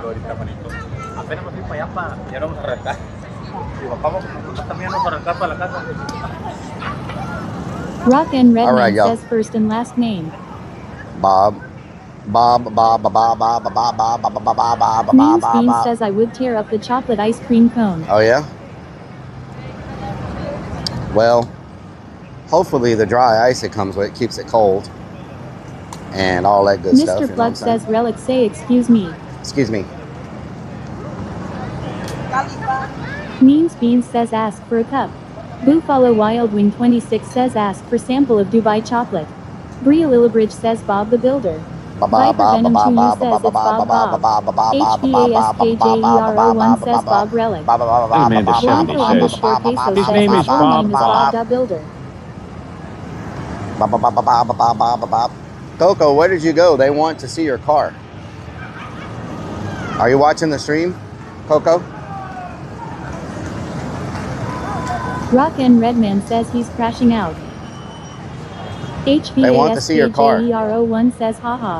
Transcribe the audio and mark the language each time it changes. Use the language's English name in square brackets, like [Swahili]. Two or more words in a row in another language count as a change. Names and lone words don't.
[English] Rock and Redman All right, y'all. says first and last name. Bob. Bob, Bob, Bob, Bob, Bob, Bob, Bob, Bob, Bob, Bob, Bob, Bob, Means Bob, Beans Bob. says I would tear up the chocolate ice cream cone. Oh, yeah? Well, hopefully the dry ice it comes with keeps it cold. And all that good stuff. Mr. You know what Plug I'm saying? says Relic say excuse me. Excuse me. Means Beans says ask for a cup. Buffalo Wild Wing 26 says ask for sample of Dubai chocolate. Bria Lillibridge says Bob the Builder. Viper Venom 2 says it's Bob Bob. HBASKJERO1 says Bob Relic. Amanda 70 Blanco says, _Peso his says name is his full Bob name is Bob. Bob the Builder. Bob, Bob, Bob, Bob, Bob, Bob, Bob, Bob. Coco, where did you go? They want to see your car. Are you watching the stream, Coco? Rock and Redman says he's crashing out. They want to see your car. HBASKJERO1 says haha.